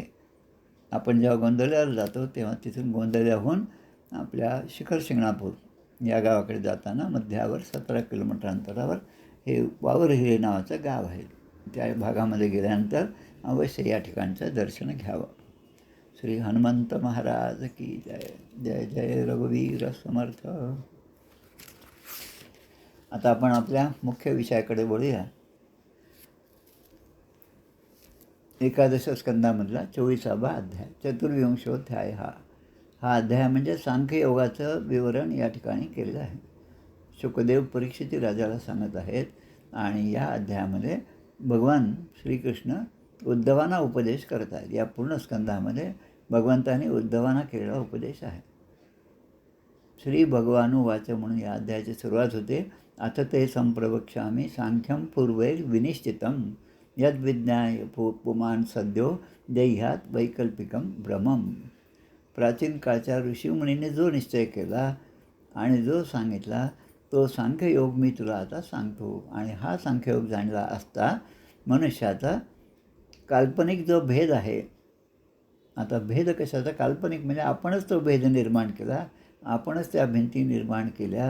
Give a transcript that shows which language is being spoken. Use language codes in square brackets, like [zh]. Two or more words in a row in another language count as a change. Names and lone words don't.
[mr] आपण जेव्हा गोंदवल्याला जातो तेव्हा तिथून गोंदवल्याहून आपल्या शिखर शिंगणापूर या गावाकडे जाताना मध्यावर 17 किलोमीटर अंतरावर हे वावरहिरे नावाचं गाव आहे. त्या भागामध्ये गेल्यानंतर अवश्य या ठिकाणचं दर्शन घ्यावं. [hi] श्री हनुमंत महाराज की जय. [mr] जय जय रघुवीर समर्थ. आता आपण आपल्या मुख्य विषयाकडे वळूया. एकादश स्कंदामधला 24वा अध्याय, चतुर्विंशोध्याय. हा अध्याय म्हणजे सांख्ययोगाचं विवरण या ठिकाणी केलेलं आहे. शुकदेव परीक्षिती राजाला सांगत आहेत आणि या अध्यायामध्ये भगवान श्रीकृष्ण उद्धवांना उपदेश करत आहेत. या पूर्ण स्कंदामध्ये भगवंतांनी उद्धवांना केलेला उपदेश आहे. [sa] श्री भगवानुवाच [mr] म्हणून या अध्यायाची सुरुवात होते. [sa] अथ ते संप्रवक्ष्यामि सांख्यं पूर्वैर विनिश्चितं यद्विज्ञाय पुमान् सद्यो देह्यात वैकल्पिकं भ्रमम. [mr] प्राचीन काळच्या ऋषीमुनींनी जो निश्चय केला आणि जो सांगितला तो सांख्ययोग मी तुला आता सांगतो. आणि हा सांख्ययोग जाणला असता मनुष्याचा काल्पनिक जो भेद आहे, आता भेद कशाचा? काल्पनिक म्हणजे आपणच तो भेद निर्माण केला, आपणच त्या भिंती निर्माण केल्या.